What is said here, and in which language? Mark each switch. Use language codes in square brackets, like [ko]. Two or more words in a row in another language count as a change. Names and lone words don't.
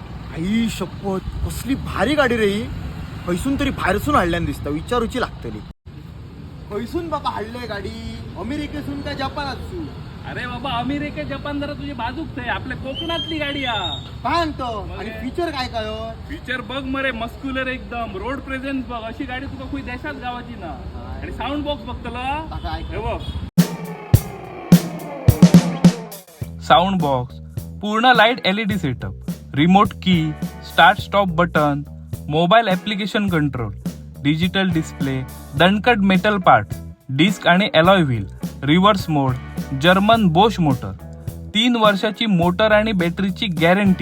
[kok] आई शपथ कसली भारी गाडी रे ही. खैसून तरी भायरसून हाडल्यान दिसता, विचारूची लागतली. खैसून बाबा हाडले गाडी? अमेरिकेसून का जपानातसून? [mr] अरे बाबा अमेरिका जपान जरा तुझी बाजूच आहे, आपल्या कोकणातली गाडी हा. सांगतो. आणि फीचर काय काय हो? [kok] फीचर बघ मरे, मस्क्युलर एकदम, [en] road presence [kok] बघ, अशी गाडी तुका कोणी देशात गावाची ना. [mr] आणि [en] sound box [mr] बघ त्याला, हे बघ [en] sound box, [mr] पूर्ण [en] light LED setup, remote key, start stop button, mobile application control, digital display, [mr] दणकट [en] metal part, [mr] डिस्क आणि [en] alloy wheel, reverse mode, German Bosch motor, [mr] 3 वर्षाची मोटर आणि बॅटरीची गॅरंटी.